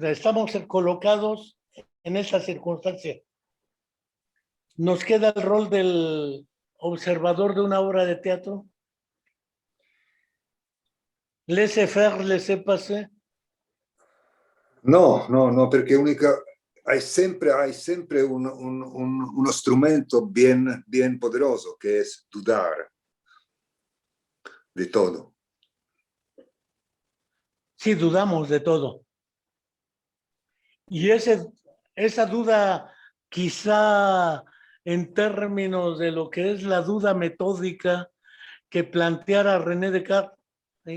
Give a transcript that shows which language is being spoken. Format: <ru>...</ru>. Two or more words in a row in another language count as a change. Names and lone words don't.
<es>Estamos colocados en esa circunstancia. Nos queda el rol del observador de una obra de teatro.</es> <fr>Laissez faire, laissez passer.</fr> <es>No,</es> <it>perché hai sempre uno strumento</it> <es>bien poderoso</es> <it>che è</it> <es>dudar di todo. Sí, dudamos de todo. Y esa duda, quizá en términos de lo que es la duda metódica que planteara René Descartes, ¿sí?</es>